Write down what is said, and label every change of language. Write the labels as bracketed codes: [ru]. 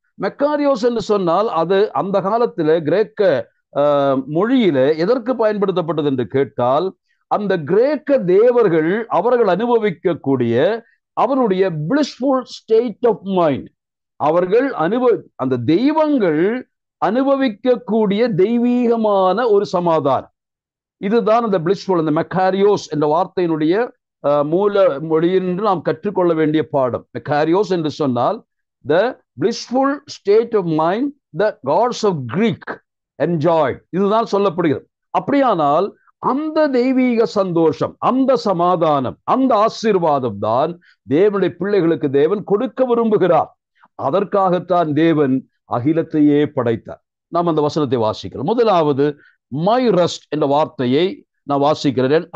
[ta] மெக்காரியோஸ் என்று சொன்னால் அது அந்த காலத்தில் கிரேக்க மொழியில எதற்கு பயன்படுத்தப்பட்டது என்று கேட்டால், அந்த கிரேக்க தேவர்கள் அவர்கள் அனுபவிக்கக்கூடிய அவருடைய [en] blissful state of mind, [ta] அவர்கள் அந்த தெய்வங்கள் அனுபவிக்கக்கூடிய தெய்வீகமான ஒரு சமாதானம், இதுதான் அந்த blissful, அந்த மெக்காரியோஸ் என்ற வார்த்தையினுடைய மூல மொழி என்று நாம் கற்றுக்கொள்ள வேண்டிய பாடம். மெக்காரியோஸ் என்று சொன்னால் [en] the blissful state of mind the gods of Greek enjoyed, [ta] இதுதான் சொல்லப்படுகிறது. அப்படியானால் அந்த தெய்வீக சந்தோஷம், அந்த சமாதானம், அந்த ஆசீர்வாதம் தான் தேவனுடைய பிள்ளைகளுக்கு தேவன் கொடுக்க விரும்புகிறார். அதற்காகத்தான் தேவன் அகிலத்தையே படைத்தார். நாம் அந்த வசனத்தை வாசிக்கிறோம். முதலாவது [en] my rest [ta] என்ற வார்த்தையை நான் வாசிக்கிறேன்.